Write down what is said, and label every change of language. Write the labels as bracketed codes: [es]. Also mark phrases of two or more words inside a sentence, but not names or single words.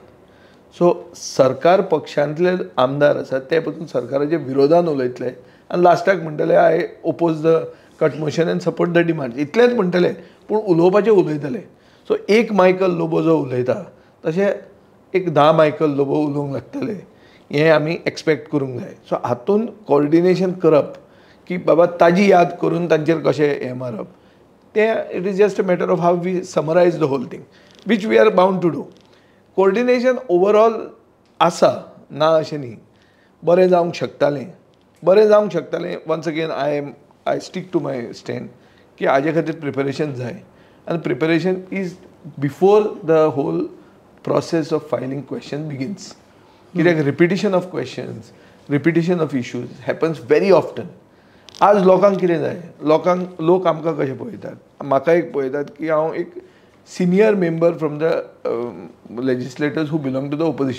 [kok] सो सरकार पक्षांतले आमदार आसात ते पसून सरकाराच्या विरोधान उलयतले आनी लास्टाक म्हणटले [en] I oppose the cut motion and support the demand [kok] इतलेंच म्हणटले पूण उलोवपाचें उलयतले. सो एक मायकल लोबो जो उलयता तशें एक 10 मायकल लोबो उलोवंक लागतले हें आमी एक्सपेक्ट करूंक जाय. सो हातूंत कॉर्डिनेशन करप की बाबा ताजी याद करून तांचेर कशें हें मारप तें [en] it is just a matter of how we summarise the whole thing which we are bound to do. [kok] कोऑर्डिनेशन ओवरऑल आसा ना अशें न्ही. बरें जावंक शकतालें [en] once again I stick to my stand [kok] की हाजे खातीर प्रिपरेशन जाय आनी [en] preparation is before the whole process of filing question begins. कित्याक repetition of questions repetition of issues happens very often. [kok] आज लोकांक कितें जाय लोक आमकां कशें पळयतात. म्हाका एक पळयतात की हांव एक [en] senior member from the legislators who belong to the opposition.